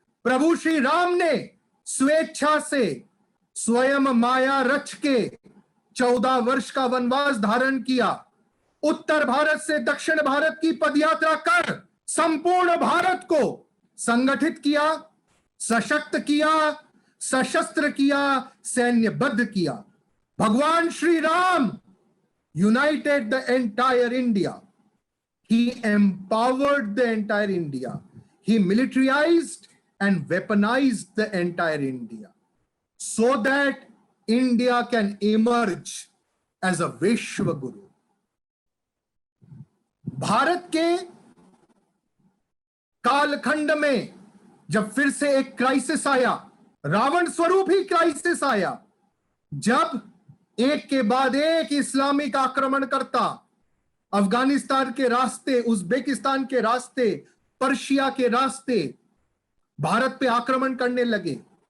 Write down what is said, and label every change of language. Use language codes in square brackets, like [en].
[hi] प्रभु श्री राम ने स्वेच्छा से स्वयं माया रच के 14 वर्ष का वनवास धारण किया, उत्तर भारत से दक्षिण भारत की पदयात्रा कर संपूर्ण भारत को संगठित किया, सशक्त किया, सशस्त्र किया, सैन्यबद्ध किया। [en] भगवान Shri Ram united the entire India, he empowered the entire India, he militarized and weaponized the entire India so that India can emerge as a Vishwa Guru। [hi] Bharat के कालखंड में जब फिर से एक क्राइसिस आया, रावण स्वरूप ही क्राइसिस आया, जब एक के बाद एक इस्लामिक आक्रमणकर्ता अफगानिस्तान के रास्ते, उज्बेकिस्तान के रास्ते, पर्शिया के रास्ते भारत पे आक्रमण करने लगे।